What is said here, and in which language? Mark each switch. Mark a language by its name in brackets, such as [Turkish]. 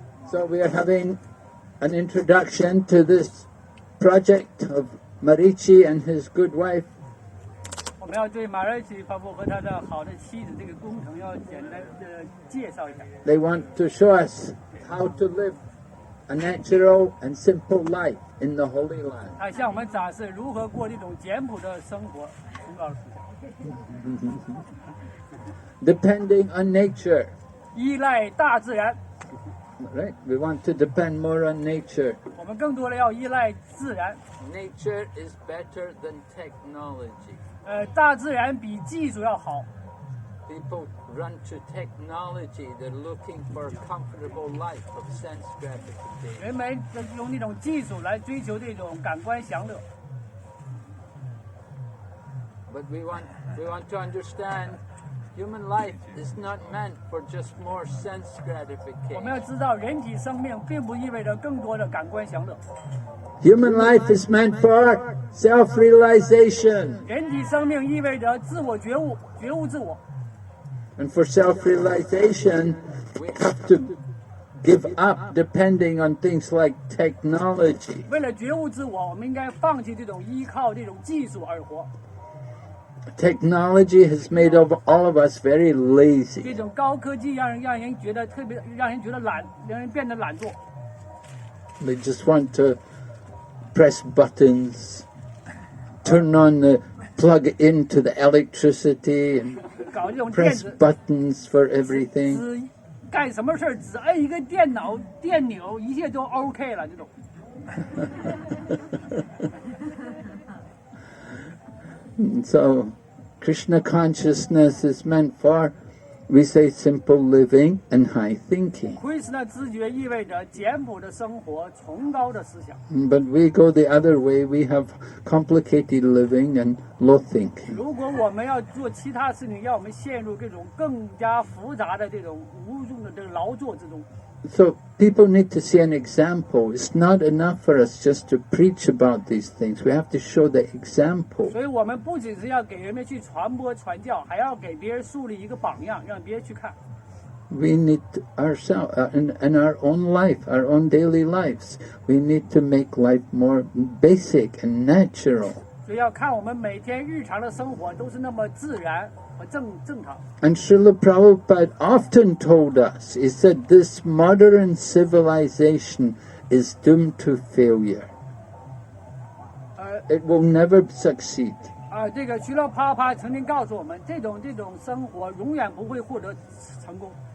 [English] So we are having an introduction to this project of Marichi and his good wife. [Chinese] 我们要对马来西法布和他的好的妻子这个工程要简单的介绍一下。 [English] They want to show us how to live a natural and simple life in the Holy Land. [Chinese] 他向我们展示如何过这种简朴的生活，崇高的思想。 [English] Depending on nature. [Chinese] 依赖大自然， [English] Right? We want to depend more on nature. [Chinese] 我们更多的要依赖自然。 [English] Nature is better than technology. [Chinese] 大自然比技术要好。 [English] People run to technology. They're looking for a comfortable life of sense gratification. [Chinese] 人们用那种技术来追求这种感官享乐。 [English] But we want to understand human life is not meant for just more sense [Chinese] 我们要 [English] gratification. [Chinese] 知道，人体生命并不意味着更多的感官享乐， [English] Human life is meant for self-realization. [Chinese] 人体生命意味着自我觉悟，觉悟自我。 [English] And for self-realization, we have to give up depending on things like technology. [Chinese] 为了觉悟自我，我们应该放弃这种依靠这种技术而活。 [English] Technology has made all of us very [Chinese] 这 [English] lazy. [Chinese] 种高科技让人觉得特别，让人觉得懒，让人变得懒惰。 [English] We just want to press buttons, turn on the plug into the electricity, and [Chinese] 搞这种电 [English] press [Chinese] 子， [English] buttons for everything. [Chinese] 只干什么事儿只摁一个电脑电钮，一切都 OK 了。这种 [English] So, Krishna consciousness is meant for, we say, simple living and high thinking. [Chinese] 奎斯的知觉意味着简朴的生活，崇高的思想。 [English] But we go the other way. We have complicated living and low thinking. [Chinese] 如果我们要做其他事情，要我们陷入这种更加复杂的这种无用的这个劳作之中。 [English] So people need to see an example. It's not enough for us just to preach about these things. We have to show the example. [Chinese] 所以我们不仅是要给人们去传播传教，还要给别人树立一个榜样，让别人去看。 [English] We need ourselves, in our own life, our own daily lives, we need to make life more basic and natural. [Chinese] 所以要看我们每天日常的生活都是那么自然和正常。 [English] And Srila Prabhupada often told us, he said, this modern civilization is doomed to failure. It will never succeed. [Chinese] 这个徐乐啪啪曾经告诉我们，这种生活永远不会获得成功。